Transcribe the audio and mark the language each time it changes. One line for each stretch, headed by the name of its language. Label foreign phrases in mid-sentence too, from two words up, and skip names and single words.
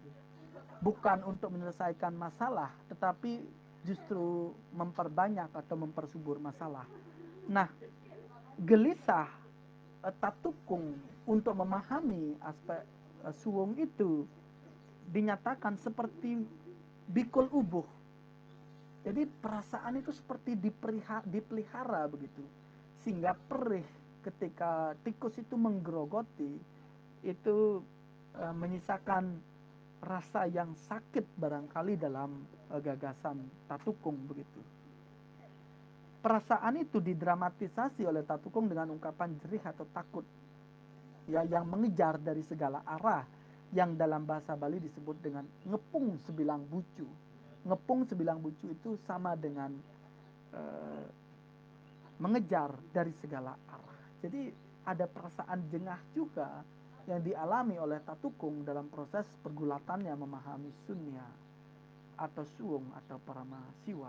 Indonesian: Bukan untuk menyelesaikan masalah, tetapi justru memperbanyak atau mempersubur masalah. Nah, gelisah Tatukung untuk memahami aspek Suwung itu dinyatakan seperti
Balinese: bikul ubuh.
Indonesian: Jadi perasaan itu seperti dipelihara begitu, sehingga perih ketika tikus itu menggerogoti itu menyisakan rasa yang sakit barangkali dalam gagasan Tatukung begitu. Perasaan itu didramatisasi oleh Tatukung dengan ungkapan jerih atau takut, ya, yang mengejar dari segala arah, yang dalam bahasa Bali disebut dengan
Balinese: ngepung sebilang bucu. Ngepung sebilang bucu
Indonesian: itu sama dengan mengejar dari segala arah. Jadi ada perasaan jengah juga yang dialami oleh Tatukung dalam proses pergulatannya memahami Sunya atau Suwung atau Parama Siwa.